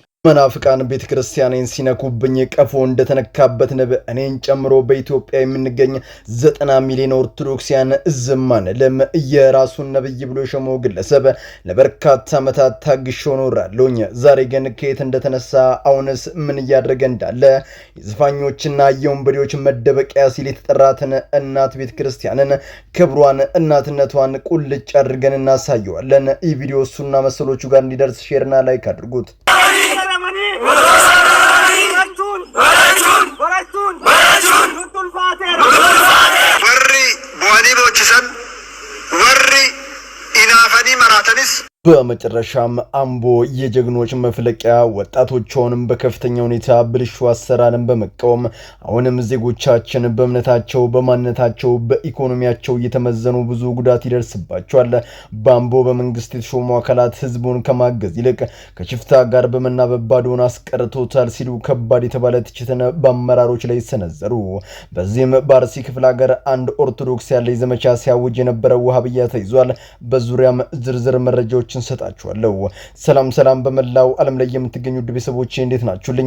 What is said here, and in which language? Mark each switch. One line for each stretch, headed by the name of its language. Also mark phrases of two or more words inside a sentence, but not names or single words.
Amharic: መናፍቃን ቤተክርስቲያንን ሲነኩብኝ ቀፎ እንደተነካበት ንብ እኔን ጨምሮ በኢትዮጵያ የምንገኝ 90 ሚሊዮን ኦርቶዶክሲያን ዝም አንልም። የራሱን ነብይ ብሎ ሸሞ ግለሰብ ለበርካታ ዓመታት ታግሼው ኖራለሁኝ። ዛሬ ግን ከየት እንደተነሳ አሁንስ ምን እያደረገ እንዳለ የዘፋኞችና የወንበዴዎች መደበቂያ ሲል የተጠራትን እናት ቤተክርስቲያንን ክብሯን፣ እናትነቷን ቁልጭ አድርገን እናሳየዋለን። ይህ ቪዲዮ እሱና መሰሎቹ ጋር እንዲደርስ ሼርና ላይክ አድርጉት።
Oromo: warri bu'anii bochisan warri inaafanii maraatanis
Amharic: በመጨረሻም አምቦ የጀግኖች መፍለቂያ ወጣቶቿንም በከፍተኛ ሁኔታ ብልሹ አሰራርን በመቃወም አሁንም ዜጎቻችን በእምነታቸው፣ በማንነታቸው፣ በኢኮኖሚያቸው እየተመዘኑ ብዙ ጉዳት ይደርስባቸዋል። በአምቦ በመንግስት የተሾሙ አካላት ህዝቡን ከማገዝ ይልቅ ከሽፍታ ጋር በመናበብ ባዶን አስቀርቶታል ሲሉ ከባድ የተባለ ትችትን በአመራሮች ላይ ሰነዘሩ። በዚህም በአርሲ ክፍለ ሀገር አንድ ኦርቶዶክስ ያለ ዘመቻ ሲያውጅ የነበረው ወሃብያ ተይዟል። በዙሪያም ዝርዝር መረጃዎች እንሰጣችኋለሁ። ሰላም በመላው ዓለም ላይ የምትገኙ ቤተሰቦቼ እንዴት ናችሁልኝ?